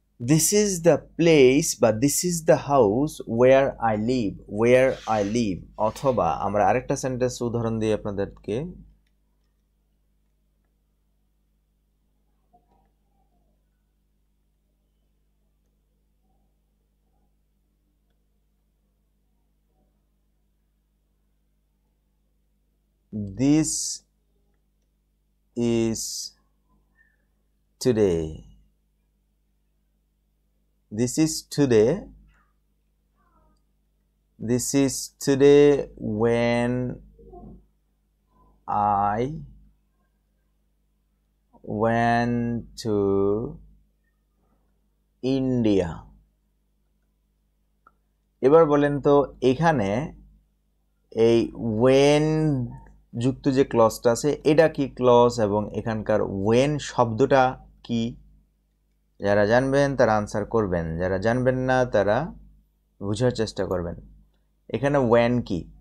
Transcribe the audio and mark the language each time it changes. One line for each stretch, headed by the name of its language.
English: This is the place
Bangla: বা
English: this is the house where I live, where I live।
Bangla: অথবা আমরা আরেকটা sentence উদাহরণ দিই আপনাদেরকে।
English: This is today। This is today। This is today when I went to India।
Bangla: এবার বলেন তো এখানে এই when যুক্ত যে ক্লজটা আছে এটা কি ক্লজ এবং এখানকার when শব্দটা কি? যারা জানবেন তারা আনসার করবেন, যারা জানবেন না তারা বোঝার চেষ্টা করবেন। এখানে when কি?